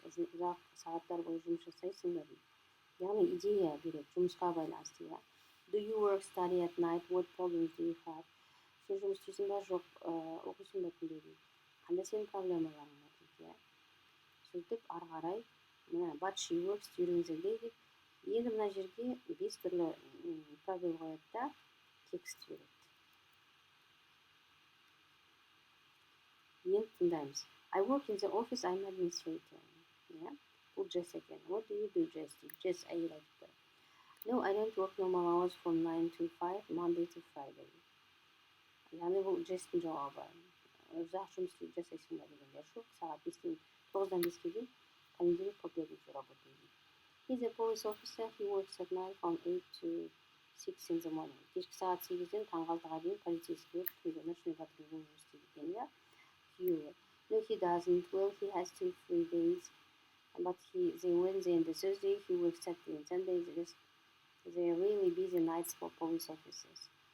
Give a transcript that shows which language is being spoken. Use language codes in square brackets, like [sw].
[kk] Ұзақ сағаттар бойы жұмыс жасайсың ба? Яғни идея береді, жұмысқа байланысты. [en] Do you work study at night? What problems do you have? [kk] Сен жұмыс істейсің ба, жоқ оқисың ба түнде дейді. Қандай сенің проблемаларың бар дейді. Сөйтіп ары қарай [en] but she works during the day [kk] деп енді мына жерге 5 түрлі правил қояды да текст береді. Енді тыңдаймыз. [en] I work in the office, I'm administrator. [kk] Бұл Джесс екен. [en] What do you do, Jess? [kk] Jess әйел айтты. [en] No, I don't work normal hours from 9 to 5, Monday to Friday. [kk] Яғни бұл Джесстің жауабы. Ұзақ жұмыс жасайсың ба дегенде жоқ. Сағат 9-дан 5-ге дейін [ru] понедельник по пятницу работаю. [en] He's a police officer. He works at night from 8 to 6 in the morning. [kk] Кешкі сағат 8-ден таңғы 6-ға дейін полицейский болып түнде [ru] ночной патруль [kk] болып істейді екен, иә? [en] Күйеуі. No, he doesn't. Well, he has 2 free days. But the Wednesday and the Thursday he works Saturday and Sundays. They're really busy nights for police officers.